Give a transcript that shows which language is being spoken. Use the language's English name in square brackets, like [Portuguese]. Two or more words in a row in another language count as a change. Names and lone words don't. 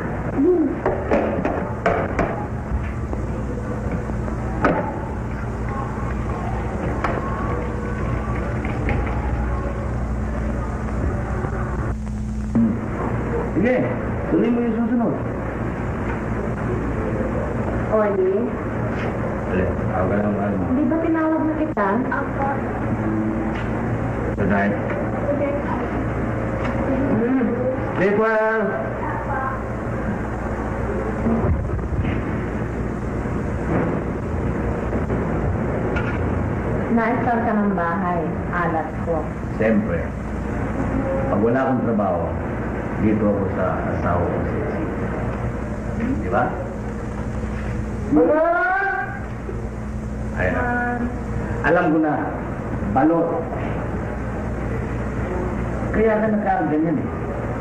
[Filipino] Sige, tuloy mo yung susunod. O, di? Dali, ako ka lang ano. Di ba tinawag na kita? Ako. [English] Good night. Sleep well. [Filipino] Na-start ka ng bahay. Alat ko. Siyempre, pag wala akong trabaho, dito ako sa asawa ko si Sita. Di ba? Ayan. Alam ko na, balot. Kaya ka nagkaganyan eh.